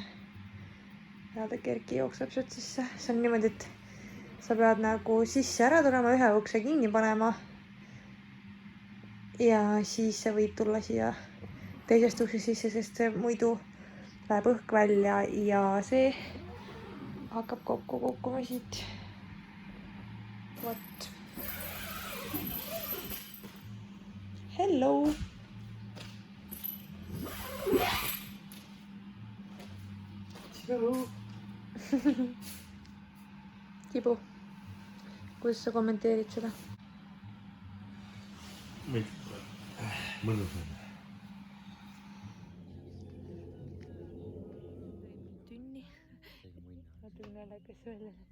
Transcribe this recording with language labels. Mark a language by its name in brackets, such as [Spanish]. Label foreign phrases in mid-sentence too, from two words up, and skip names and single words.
[Estonian] Ja ta kerki jookseb sealt sisse. See on niimoodi, et sa pead nagu sisse ära tulema, ühe ukse kinni panema. Ja siis sa võid tulla siia teisest ukse sisse, sest see muidu läheb õhk välja ja see hakkab kokku kukkuma siit. [English] What? Hello! Hello! [Estonian] Tibu, kuidas sa kommenteerid seda? Mõnus on. Tünni. Natuke naljakas välja.